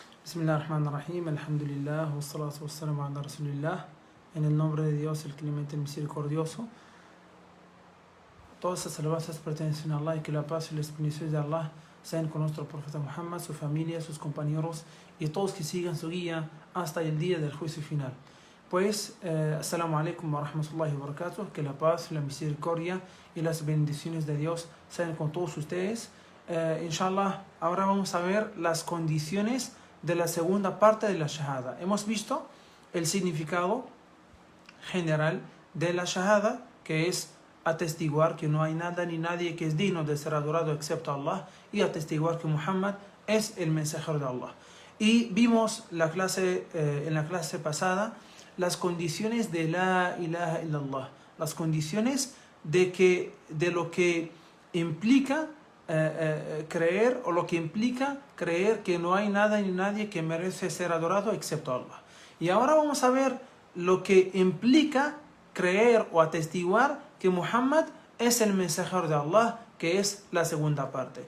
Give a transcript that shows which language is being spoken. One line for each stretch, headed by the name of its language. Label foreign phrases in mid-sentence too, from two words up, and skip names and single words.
Arabic: بسم الله الرحمن الرحيم، الحمد لله، والصلاة والسلام على رسول الله.
Spanish: En el nombre de Dios, el clemente, el misericordioso. Todas las alabanzas pertenecen a Allah y que la paz y las bendiciones de Allah sean con nuestro profeta Muhammad, su familia, sus compañeros y todos que sigan su guía hasta el día del juicio final. Pues,
Arabic: السلام عليكم ورحمة الله وبركاته,
Spanish: que la paz, la misericordia y las bendiciones de Dios sean con todos ustedes. Inshallah, ahora vamos a ver las condiciones de la segunda parte de la shahada. Hemos visto el significado general de la shahada, que es atestiguar que no hay nada ni nadie que es digno de ser adorado excepto Allah, y atestiguar que Muhammad es el mensajero de Allah. Y vimos en la clase pasada las condiciones de la
Arabic: إله إلا الله,
Spanish: las condiciones de lo que implica creer, o lo que implica creer que no hay nada ni nadie que merece ser adorado excepto Allah. Y ahora vamos a ver lo que implica creer o atestiguar que Muhammad es el mensajero de Allah, que es la segunda parte.